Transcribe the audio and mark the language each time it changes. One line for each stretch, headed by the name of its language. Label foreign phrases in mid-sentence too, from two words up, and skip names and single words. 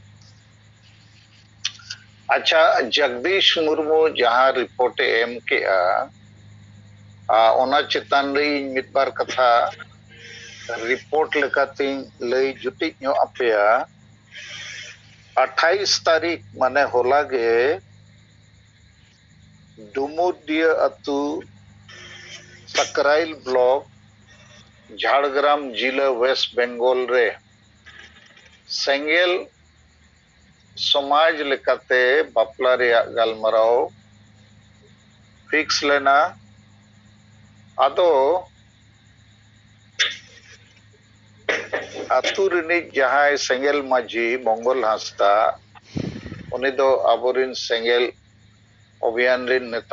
Santali: ᱟᱪᱪᱷᱟ, ᱡᱚᱜᱫᱤᱥ ᱢᱩᱨᱢᱩ ᱡᱟᱦᱟᱸ ᱨᱤᱯᱳর্ট ᱮ ᱮᱢ ᱠᱮᱜᱼᱟ ᱚᱱᱟ ᱪᱮᱛᱟᱱ ᱨᱮ ᱤᱧ ᱢᱤᱫᱵᱟᱨ ᱠᱟᱛᱷᱟ ᱨᱤᱯᱳর্ট ᱞᱮᱠᱟᱛᱤᱧ ᱞᱟᱹᱭ ᱡᱩᱴᱤᱡ ᱧᱚᱜ ᱟᱯᱮᱭᱟ। 28 ᱛᱟᱹᱨᱤᱠᱷ ᱢᱟᱱᱮ ᱦᱚᱞᱟ ᱜᱮ ᱰᱩᱢᱩᱨᱰᱤᱭᱟᱹ ᱟᱹᱛᱩ ᱥᱟᱠᱨᱟইᱞ ব্লক ঝাড়গ্রাম জেলা ওয়েস্ট বেঙ্গল রে ᱥᱮᱸᱜᱮᱞ ᱥᱚᱢᱟᱡᱽ ᱞᱮᱠᱟᱛᱮ ᱵᱟᱯᱞᱟ ᱨᱮᱭᱟᱜ ᱜᱟᱞᱢᱟᱨᱟᱣ ᱯᱷᱤᱠᱥ ᱞᱮᱱᱟ। ᱟᱫᱚ ᱟᱹᱛᱩ ᱨᱤᱱᱤᱡ ᱡᱟᱦᱟᱸᱭ ᱥᱮᱸᱜᱮᱞ ᱢᱟᱺᱡᱷᱤ ᱢᱚᱝᱜᱚᱞ ᱦᱟᱸᱥᱫᱟ ᱩᱱᱤ ᱫᱚ ᱟᱵᱚᱨᱤᱱ ᱥᱮᱸᱜᱮᱞ ᱚᱵᱷᱤᱭᱟᱱ ᱨᱮᱱ ᱱᱮᱛᱟ